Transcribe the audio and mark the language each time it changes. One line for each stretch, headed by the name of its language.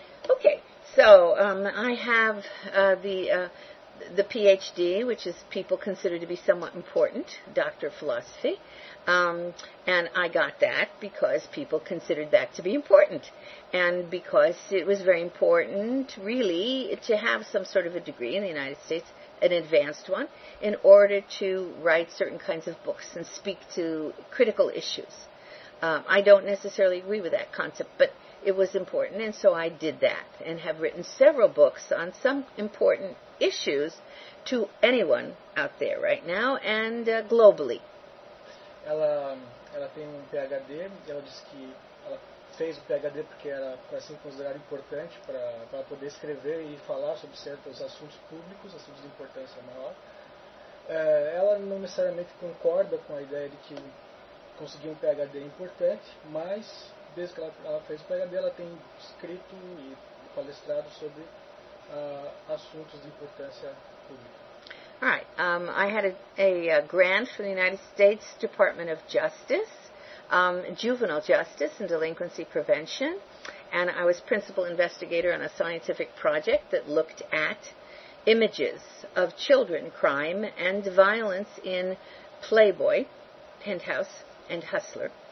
English: Okay, so I have the PhD, which is people consider to be somewhat important, Doctor of Philosophy, and I got that because people considered that to be important, and because it was very important, really, to have some sort of a degree in the United States, an advanced one, in order to write certain kinds of books and speak to critical issues. I don't necessarily agree with that concept, but it was important, and so I did that, and have written several books on some important issues to anyone out there right now and globally.
Portuguese: Ela tem PhD, e ela disse que ela fez o PhD porque era para ser considerado importante para poder escrever e falar sobre certos assuntos públicos, assuntos de importância maior. Ela não necessariamente concorda com a ideia de que conseguir um PhD é importante, mas desde que ela fez o PhD, ela tem escrito e palestrado sobre assuntos de importância pública.
English: All right. I had a grant from the United States Department of Justice, juvenile justice and delinquency prevention, and I was principal investigator on a scientific project that looked at images of children, crime and violence in Playboy, Penthouse and Hustler.